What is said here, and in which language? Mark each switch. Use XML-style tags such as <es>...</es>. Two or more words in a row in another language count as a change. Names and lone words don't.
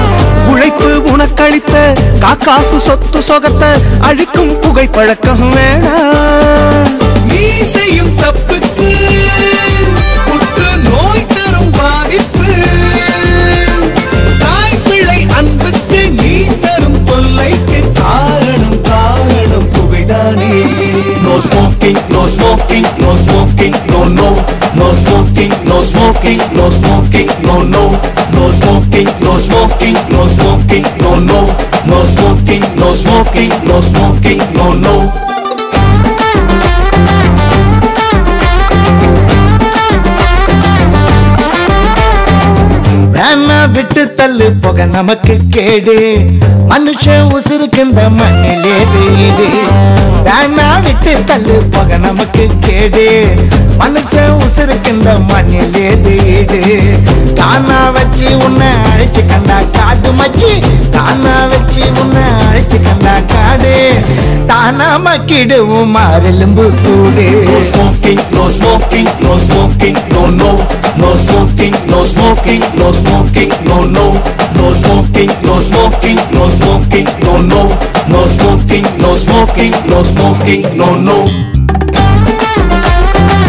<ta>உழைப்பு உனக்களித்த காக்காசு சொத்து சொகத்த அழிக்கும் புகை பழக்கம் வேணாம். நீ செய்யும் தப்புக்கு புற்று நோய் தரும் பாதிப்பு, தாய் பிள்ளை அன்புக்கு நீ தரும் தொல்லைக்கு காரணம் காரணம் புகைதானே.</ta> <en>No smoking, no smoking, no smoking, no no. No smoking, no smoking, no smoking, no no. No smoking, no smoking, no smoking, no no. No smoking, no smoking, no smoking, no no.</en> <ta>வேணா விட்டு தள்ளு, புகை நமக்கு கேடு, மனுஷ உசுருக்கு இந்த மண்ணிலே வீடு. வேணா விட்டு தள்ளு, புகை நமக்கு கேடு, மனுஷ உசுருக்கு இந்த மண்ணிலே வீடு. காணா வச்சு உன்னை அழைச்சு கண்டா காடு மச்சி, காணா வச்சு உன்னை அழைச்சு கண்டா காடு, தானா மக்கிடுவும் மாறெலும்பு கூடு.</ta> <en>No smoking, no smoking, no smoking, no no. No smoking, no smoking, no smoking, no no. No smoking, no smoking, no smoking, no no. No smoking, no smoking, no smoking, no no.</en>